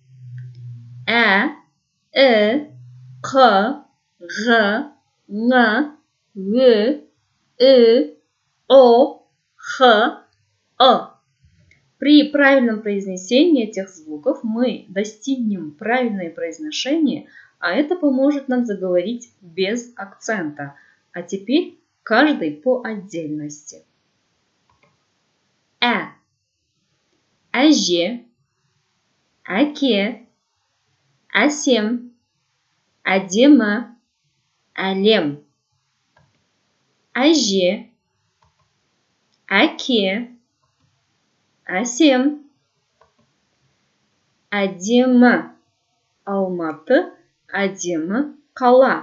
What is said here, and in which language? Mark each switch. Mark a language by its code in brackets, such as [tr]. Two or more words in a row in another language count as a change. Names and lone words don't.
[kk] К, Г, Ң, В, О, Х, Ы. [ru] При правильном произнесении этих звуков мы достигнем правильное произношение, а это поможет нам заговорить без акцента. А теперь каждый по отдельности. [kk] Әже, әке, әсем, әдемі, әлем. Әже, әке, әсем, әдемі, алматы, әдемі, қала.